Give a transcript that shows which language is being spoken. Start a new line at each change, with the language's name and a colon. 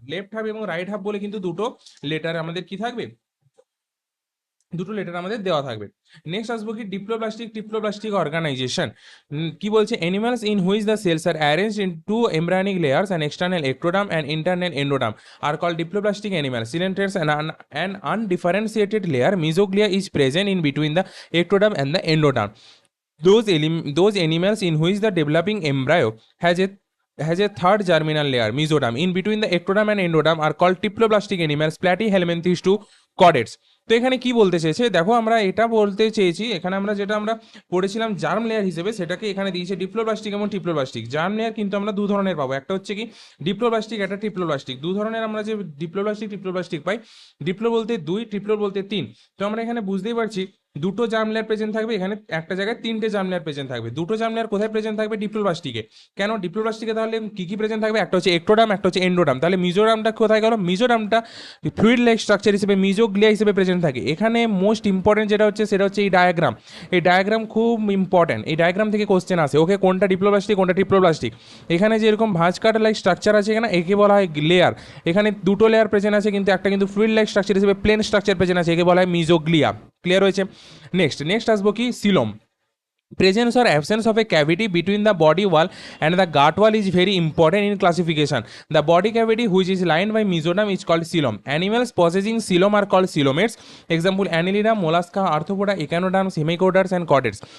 Bangla: Left half এবং right half বলে কিন্তু দুটো লেটার আমাদের কি থাকবে, দুটো লেটার আমাদের দেওয়া থাকবে। নেক্সট আসবো কি ডিপ্লোপ্লাস্টিক অর্গানাইজেশন। কি বলছে?
English: Animals in which the cells are arranged in two embryonic layers and external ectoderm and internal endoderm are called diploblastic animals. Coelenterate, an undifferentiated layer mesoglea is present in between the ectoderm and the endoderm. Those animals in which the developing embryo has a third germinal layer, mesoderm, in between the ectoderm and endoderm are called diploblastic animals. Platyhelminthes to chordates.
Bangla: তো এখানে কি বলতে চেয়েছে দেখো, আমরা এটা বলতে চেয়েছি, এখানে আমরা যেটা আমরা পড়েছিলাম জার্ম লেয়ার হিসেবে, সেটাকে এখানে দিয়েছে ডিপ্লোপ্লাস্টিক এবং ট্রিপ্লোপ্লাস্টিক। জার্ম লেয়ার কিন্তু আমরা দু ধরনের পাবো, একটা হচ্ছে কি ডিপ্লোপ্লাস্টিক, একটা ট্রিপ্লোপ্লাস্টিক। দু ধরনের আমরা যে ট্রিপ্লোপ্লাস্টিক পাই। ডিপ্লো বলতে দুই, ট্রিপ্লো বলতে তিন। তো আমরা এখানে বুঝতেই পারছি দুটো জার্ম লেয়ার প্রেজেন্ট থাকবে, এখানে একটা জায়গায় তিনটে জার্ম লেয়ার প্রেজেন্ট থাকবে। দুটো জার্ম লেয়ার কোথায় প্রেজেন্ট থাকবে? ডিপ্লোপ্লাস্টিকে। কেন ডিপ্লোপ্লাস্টিকে? তাহলে কি কি প্রেজেন্ট থাকবে? একটা হচ্ছে একটোডাম, একটা হচ্ছে এন্ডোডাম। তাহলে মিজোরামটা কোথায় গেল? মিজোরামটা ফ্লুইড লাইক স্ট্রাকচার হিসেবে মিজোগ্লিয়া হিসেবে প্রেজেন্ট থাকে। এখানে মোস্ট ইম্পর্টেন্ট যেটা হচ্ছে সেটা হচ্ছে এই ডায়াগ্রাম। এই ডায়াগ্রাম খুব ইম্পর্টেন্ট, এই ডায়াগ্রাম থেকে কোশ্চেন আসে। ওকে, কোনটা ডিপ্লোপ্লাস্টিক কোনটা ট্রিপ্লোপ্লাস্টিক? এখানে যে এরকম ভাঁজ কাটা লাইক স্ট্রাকচার আছে এখানে, একে বলা হয় লেয়ার। এখানে দুটো লেয়ার প্রেজেন্ট আছে, কিন্তু একটা কিন্তু ফ্লুইড লাইক স্ট্রাকচার হিসেবে প্লেন স্ট্রাকচার প্রেজেন্ট আছে, একে বলা হয় মিজোগ্লিয়া। ক্লিয়ার হয়েছে? নেক্সট আসবো কি coelom.
English: Presence or absence of a cavity between the body wall and the gut wall is very important in classification. The body cavity which is lined by mesoderm is called coelom. Animals possessing coelom are called coelomates. Example: Annelida, mollusca, arthropoda, echinoderms, hemichordates, and chordates.